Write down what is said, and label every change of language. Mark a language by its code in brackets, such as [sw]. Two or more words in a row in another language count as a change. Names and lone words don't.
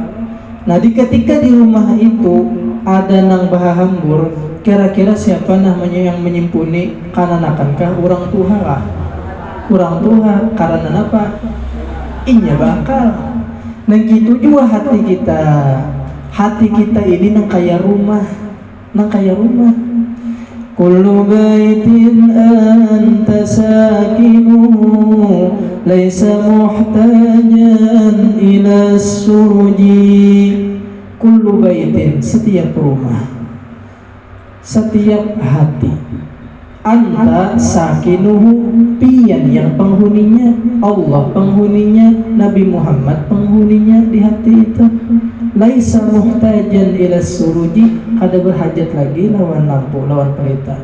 [bjn] Nah, ketika di rumah itu ada nang baha hambur, kira-kira siapa namanya yang menyimpuni kananakankah orang tua lah? Orang tua karena apa? Inya bakal. [id] Nah gitu juga hati kita. [bjn] Hati kita ini nang kaya rumah, nang kaya rumah. [ar] كل بيت أنت ساكنه ليس محتاجا إلى السرج. كل بيت, [bjn] setiap rumah, setiap hati, [ar] أنت ساكنه, [bjn] pian yang penghuninya, Allah penghuninya, Nabi Muhammad penghuninya di hati itu. [ar] ليس محتاجا إلى السرج, [bjn] kada berhajat lagi lawan lampu, lawan pelita.